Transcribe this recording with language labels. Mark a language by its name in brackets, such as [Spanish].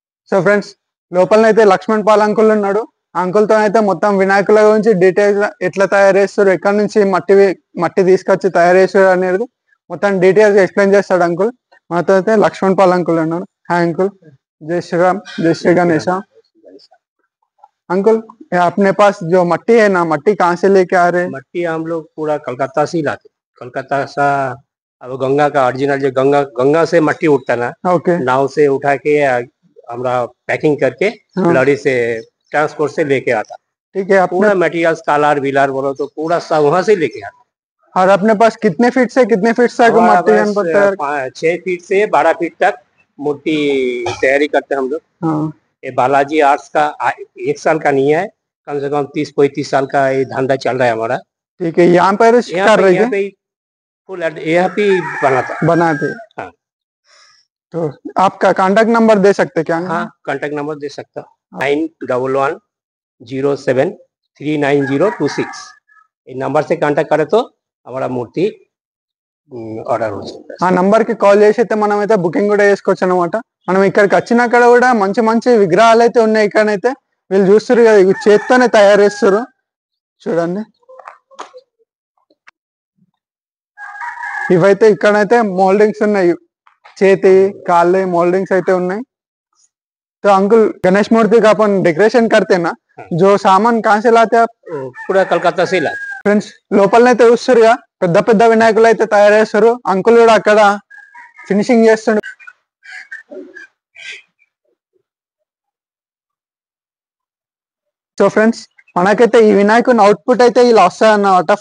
[Telugu] So friends, లోపలనైతే Laxman Paul uncle ఉన్నాడు. ఆ uncle తో అయితే మొత్తం వినాయకుల గురించి డీటెయిల్స్ ఎట్లా తయారు చేస్తారు, ఎక్కడి నుంచి మట్టి తీసుకొచ్చి తయారు చేస్తారు అనేది మొత్తం డీటెయిల్స్ ఎక్స్ప్లెయిన్ చేస్తాడు అంకుల్. మాతో అయితే లక్ష్మణ్ పాల్ अंकुल ఉన్నాడు. [Hindi] హాయ్ अंकुल, जय श्री राम, जय श्री गणेश। अंकुल, अपने पास जो मट्टी है ना, मट्टी कहाँ से लेके आ रहे हैं? मट्टी हम लोग पूरा कलकत्ता से ही लाते। कलकत्ता से अब गंगा का ओरिजिनल जो गंगा से मट्टी उठता ना, ओके, नाव से उठा के हमरा पैकिंग करके लड़ी से ट्रांसपोर्ट से लेके आता। ठीक है। पूरा मटेरियल्स कालार विलार बोलो तो पूरा सब वहाँ से लेके आता। और अपने पास कितने फीट से कितने फीट तक मट्टी 6 फीट से 12 फीट तक मूर्ति तैयारी करते हैं हम लोग। ये बालाजी आर्ट्स का 1 साल का नहीं है, कम से कम 30-35 साल का ये धंधा चल रहा है हमारा। ठीक है। यहाँ पर कर रही है फुल यहाँ पे बनाते। हाँ। तो आपका कांटेक्ट नंबर दे सकते क्या? हाँ, कांटेक्ट नंबर दे सकता। 9111073926 ये नंबर से कांटेक्ट करे तो हमारा मूर्ति [Telugu] ఆర్డర్ వస్తుంది. ఆ నంబర్ కి కాల్ చేసి అయితే మనం అయితే బుకింగ్ కూడా చేసుకోవచ్చు అనమాట. మనం ఇక్కడికి వచ్చినాక కూడా మంచి మంచి విగ్రహాలు అయితే ఉన్నాయి. ఇక్కడైతే వీళ్ళు చూస్తారు కదా, ఇవి చేత్తోనే తయారు చేస్తారు చూడండి. ఇవైతే ఇక్కడైతే మోల్డింగ్స్ ఉన్నాయి, చేతి కాళ్ళ మోల్డింగ్స్ అయితే ఉన్నాయి. [Hindi] तो अंकुल, गणेश मूर्ति का अपन डेकोरेशन करते ना, जो सामान कहाँ से लाते आप? पूरा कलकत्ता से लाते [Telugu] ఫ్రెండ్స్. లోపలనైతే చూస్తారుగా పెద్ద పెద్ద వినాయకులు అయితే తయారు చేస్తారు. అంకుల్ కూడా అక్కడ ఫినిషింగ్ చేస్తుండు. సో ఫ్రెండ్స్, మనకైతే ఈ వినాయకుని అవుట్పుట్ అయితే ఇలా వస్తుంది అన్నమాట.